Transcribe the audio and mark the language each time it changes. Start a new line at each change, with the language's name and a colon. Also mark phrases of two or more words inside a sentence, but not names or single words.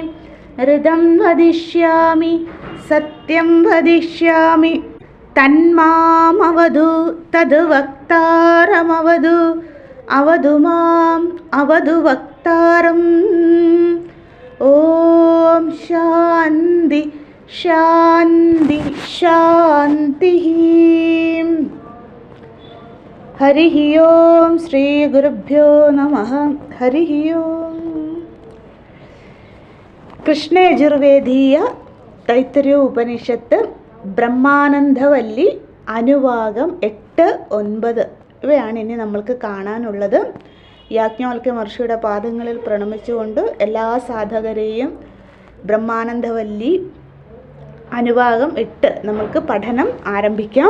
Sanskrit: हृदं वदिष्यामि सत्यं वदिष्यामि तन्मामवधु तद्वक्तारमवधु अवधु माम् अवधु वक्तारम्। ओम शांति शांति शांति। हरि ओम श्री गुरुभ्यो नमः। हरि ओम।
Malayalam: കൃഷ്ണയജുർവേദീയ തൈത്തരീയ ഉപനിഷത്ത് ബ്രഹ്മാനന്ദവല്ലി അനുവാകം 8, 9 ഇവയാണ് ഇനി നമ്മൾക്ക് കാണാനുള്ളത്. യാജ്ഞവൽക്യ മഹർഷിയുടെ പാദങ്ങളിൽ പ്രണമിച്ചുകൊണ്ട് എല്ലാ സാധകരെയും ബ്രഹ്മാനന്ദവല്ലി അനുവാകം 8 നമ്മൾക്ക് പഠനം ആരംഭിക്കാം.